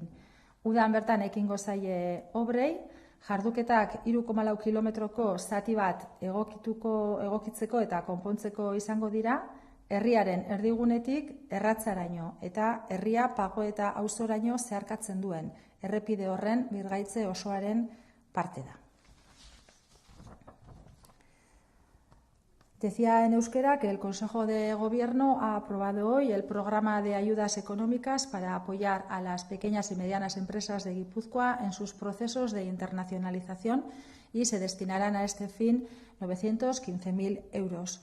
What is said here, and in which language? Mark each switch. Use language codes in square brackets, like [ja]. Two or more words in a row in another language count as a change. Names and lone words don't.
[eu] Udan bertan ekingo zaie obrei, jarduketak 3,4 kilometroko zati bat egokitzeko eta konpontzeko izango dira, herriaren erdigunetik erratzaraino eta herria Pago eta Auzoraino zeharkatzen duen errepide horren birgaitze osoaren parte da. [es] Decía en euskera que el Consejo de Gobierno ha aprobado hoy el programa de ayudas económicas para apoyar a las pequeñas y medianas empresas de Guipúzcoa en sus procesos de internacionalización y se destinarán a este fin 915.000 euros.